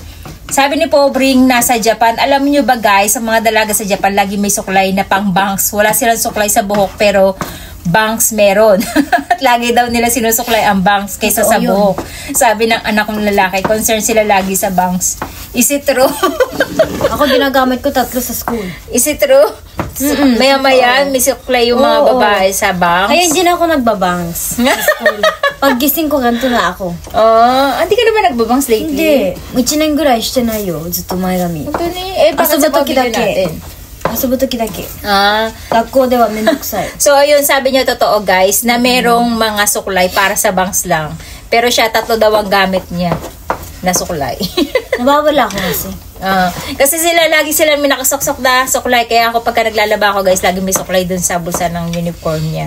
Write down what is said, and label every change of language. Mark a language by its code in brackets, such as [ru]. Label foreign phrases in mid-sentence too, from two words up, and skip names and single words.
[tl] Sabi ni Pobring, nasa Japan. Alam niyo ba guys, sa mga dalaga sa Japan, lagi may suklay na pang bangs. Wala silang suklay sa buhok, pero bangs meron. At lagi daw nila sinusuklay ang bangs kaysa sa buhok. Sabi ng anak kong lalaki, concerned sila lagi sa bangs. [en] Is it true? [tl] Ako ginagamit ko 3 sa school. [en] Is it true? [tl] Maya-maya, may suklay yung mga babae sa bangs. Kaya hindi na ako nagbabangs sa school. Pag gising ko, ganito na ako. Hindi ka naman nagbabangs lately? [ja] Hindi. 1 年ぐらいしてないよ。ずっと前髪。 [tl] 本当に bakit sa pamilya natin? [ja] 遊ぶ時だけ。学校ではめんどくさい。 [tl] So, ayun, sabi niyo totoo guys, na merong mga suklay para sa bangs lang. Pero siya, 3 daw ang gamit niya na suklay. Nabawala ako kasi. Kasi lagi sila may nakasuksok na suklay. Kaya ako pagka naglalaba ako guys, lagi may suklay dun sa bulsa ng uniform niya.